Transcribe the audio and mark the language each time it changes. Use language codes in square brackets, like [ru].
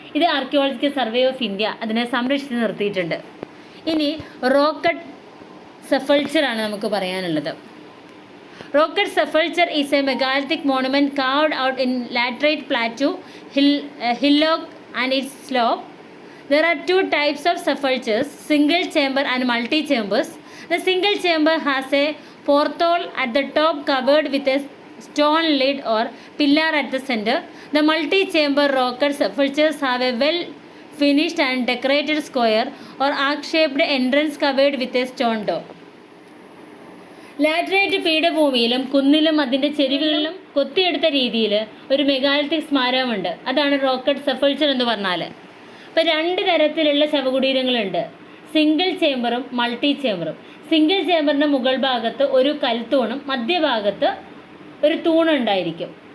[ml] ഇത് archaeological survey of India അതിനെ സംരക്ഷിച്ച് നിർത്തിയിട്ടുണ്ട്. ഇനി റോക്കറ്റ് സെഫൾച്ചറാണ് നമുക്ക് പറയാനുള്ളത്. [en] Rocket sepulchre is a megalithic monument carved out in laterite plateau, hillock and its slope. There are two types of sepulchres, single chamber and multi-chambers. The single chamber has a porthole at the top covered with a stone lid or pillar at the center. The multi-chamber rocket sepulchres have a well-finished and decorated square or arc-shaped entrance covered with a stone dome. [ml] Laterite പീഠഭൂമിയിലും കുന്നിലും അതിൻ്റെ ചെരുവുകളിലും കൊത്തിയെടുത്ത രീതിയിൽ ഒരു megalithic സ്മാരകമുണ്ട്. അതാണ് rocket സെഫൾച്ചർ എന്ന് പറഞ്ഞാൽ. ഇപ്പോൾ 2 തരത്തിലുള്ള ശവകുടീരങ്ങളുണ്ട്, single ചേംബറും multi ചേംബറും. Single ചേംബറിൻ്റെ മുകൾ ഭാഗത്ത് ഒരു കൽത്തൂണും മധ്യഭാഗത്ത് ഒരു തൂണുണ്ടായിരിക്കും.